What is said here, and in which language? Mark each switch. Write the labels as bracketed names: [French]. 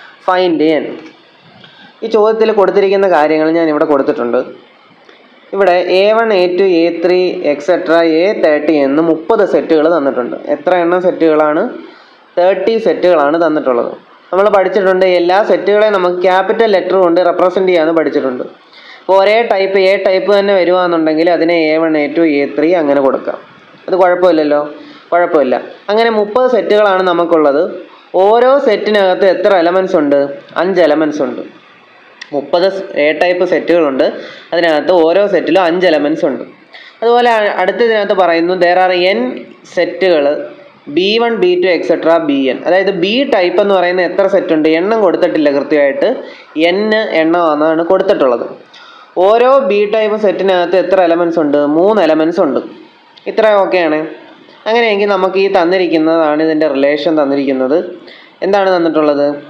[English] Find n. [Malayalam] ഈ ചോദ്യത്തിൽ കൊടുത്തിരിക്കുന്ന കാര്യങ്ങൾ ഞാൻ ഇവിടെ കൊടുത്തിട്ടുണ്ട്. ഇവിടെ A1, A2, A3, etc. A30 എന്ന് 30 സെറ്റുകൾ തന്നിട്ടുണ്ട്. എത്ര എണ്ണം സെറ്റുകളാണ്? 30 സെറ്റുകളാണ് തന്നിട്ടുള്ളത്. നമ്മൾ പഠിച്ചിട്ടുണ്ട് എല്ലാ സെറ്റുകളെയും നമുക്ക് ക്യാപിറ്റൽ ലെറ്റർ കൊണ്ട് റെപ്രസെൻ്റ് ചെയ്യാമെന്ന് പഠിച്ചിട്ടുണ്ട്. അപ്പോൾ ഒരേ ടൈപ്പ് A ടൈപ്പ് തന്നെ വരുവാണെന്നുണ്ടെങ്കിൽ അതിനെ A1, A2, A3 അങ്ങനെ കൊടുക്കാം. അത് കുഴപ്പമില്ലല്ലോ, കുഴപ്പമില്ല. അങ്ങനെ 30 സെറ്റുകളാണ് നമുക്കുള്ളത്. ഓരോ സെറ്റിനകത്ത് എത്ര എലമെൻറ്റ്സ് ഉണ്ട്? 5 എലമെൻറ്റ്സ് ഉണ്ട്. 30 A ടൈപ്പ് സെറ്റുകളുണ്ട്. അതിനകത്ത് ഓരോ സെറ്റിലും 5 എലമെൻറ്റ്സ് ഉണ്ട്. അതുപോലെ അടുത്തതിനകത്ത് പറയുന്നു [English] there are n [Malayalam] സെറ്റുകൾ B1, B2, etc. [English] Bn. [Malayalam] അതായത് B ടൈപ്പ് എന്ന് പറയുന്ന എത്ര സെറ്റ് ഉണ്ട്? എണ്ണം കൊടുത്തിട്ടില്ല കൃത്യമായിട്ട്, n എണ്ണമാണ് കൊടുത്തിട്ടുള്ളത്. ഓരോ B ടൈപ്പ് സെറ്റിനകത്ത് എത്ര എലമെൻറ്റ്സ് ഉണ്ട്? 3 എലമെൻറ്റ്സ് ഉണ്ട്. ഇത്ര ഓക്കെയാണ്. അങ്ങനെയെങ്കിൽ നമുക്ക് ഈ തന്നിരിക്കുന്നതാണ് ഇതിൻ്റെ റിലേഷൻ തന്നിരിക്കുന്നത്. എന്താണ് തന്നിട്ടുള്ളത്?